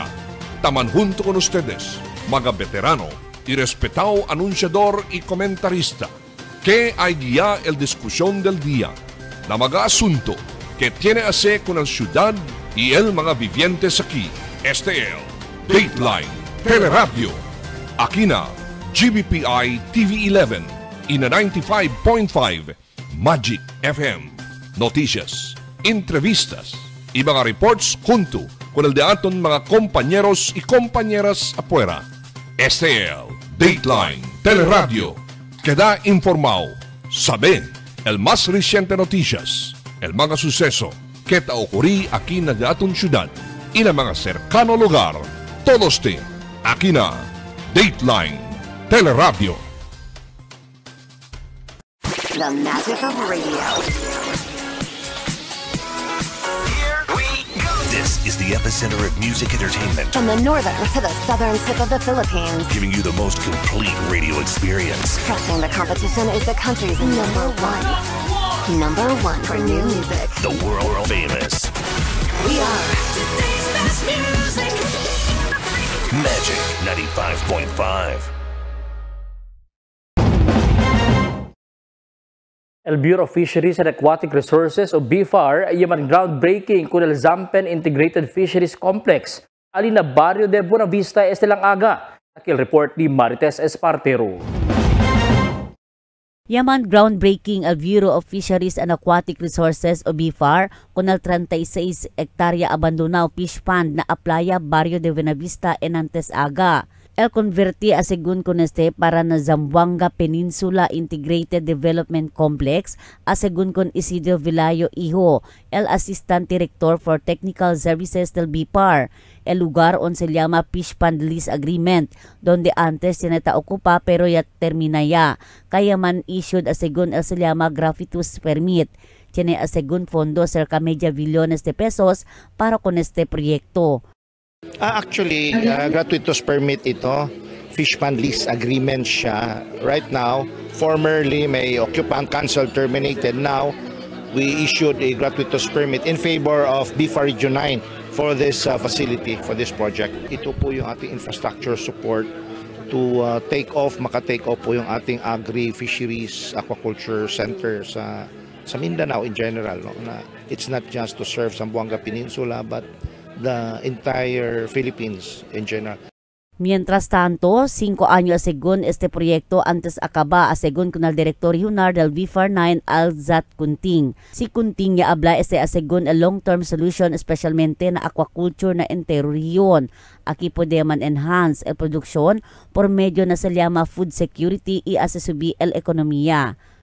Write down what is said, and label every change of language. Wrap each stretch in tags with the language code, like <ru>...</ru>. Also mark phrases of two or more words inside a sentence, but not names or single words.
<cbk>Taman junto con ustedes, mga veterano y respetado anunciador y comentarista, que hay guía el discusión del día, la mga asunto que tiene a hacer con la ciudad y el mga vivientes aquí. Este es Dateline Teleradio. Aquí na GBPI TV11 y na 95.5 Magic FM. Noticias, entrevistas y mga reports junto con el de aton mga compañeros y compañeras afuera. Este es Dateline Teleradio. Queda informado, sabe el más reciente noticias, el mga suceso que ta ocurrí aquí na de aton ciudad y na mga cercano lugar. Todos te aquí na Dateline Teleradio.</cbk> <en>The magic of radio. Here we go. This is the epicenter of music entertainment. From the northern to the southern tip of the Philippines. Giving you the most complete radio experience. Crushing the competition is the country's number one. Number one for new music. The world famous. We are today's best music. Magic 95.5.</en> <cbk>El Bureau of Fisheries and Aquatic Resources o BFAR ay man groundbreaking kung el Zampen Integrated Fisheries Complex. Alin na barrio de Buenavista este lang aga. Akil report ni Marites Espartero. Yaman groundbreaking al Bureau of Fisheries and Aquatic Resources o BFAR kung el 36 hektarya abandonado fish pond na aplaya barrio de Buenavista en antes aga. El converti a segun con este para na Zamboanga Peninsula Integrated Development Complex a segun con Isidro Vilayo Iho, el Assistant Director for Technical Services del BFAR. El lugar on se llama Fish Pond Lease Agreement, donde antes sineta ocupa pero ya termina ya. Kaya man issued a segun el se llama Gratuitous Permit. Tiene a segun fondo cerca media billones de pesos para con este proyecto.</cbk> <en>Actually, gratuitous permit ito. Fish pond lease agreement siya. Right now, formerly may occupant cancel terminated. Now, we issued a gratuitous permit in favor of BFAR Region 9 for this facility, for this project.</en> <tl>Ito po yung ating</tl> <en>infrastructure support</en> <tl>to maka-take off po yung ating</tl> <en>agri-fisheries, aquaculture center</en> <tl>sa Mindanao</tl> <en>in general.</en> <tl>No?</tl> <en>Na it's not just to serve Zamboanga Peninsula, but the entire Philippines in general.</en> <cbk>Mientras tanto, 5 años según este proyecto antes acaba según con el director regional del BFAR 9 Alzat Kunting. Si Kunting ya habla según a</cbk> <en>long-term solution</en> <cbk>especialmente na aquaculture na entero region. Aquí puede man enhance el produksyon por medio na se llama</cbk> <en>food security</en> <cbk>y asesubir el ekonomiya.</cbk>